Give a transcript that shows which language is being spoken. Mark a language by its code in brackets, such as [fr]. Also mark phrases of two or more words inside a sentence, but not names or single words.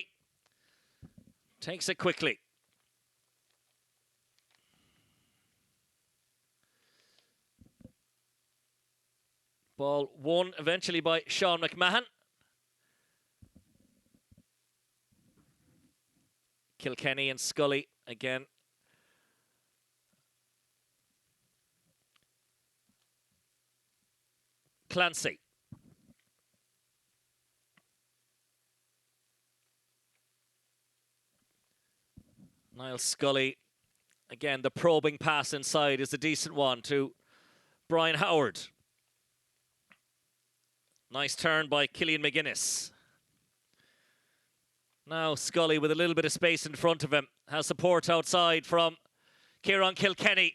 [en] Takes it quickly. Ball won eventually by Seán MacMahon. Kilkenny and Scully again. Clancy. Niall Scully. Again, the probing pass inside is a decent one to Brian Howard. Nice turn by Killian McGuinness. Now Scully with a little bit of space in front of him. Has support outside from Kieran Kilkenny.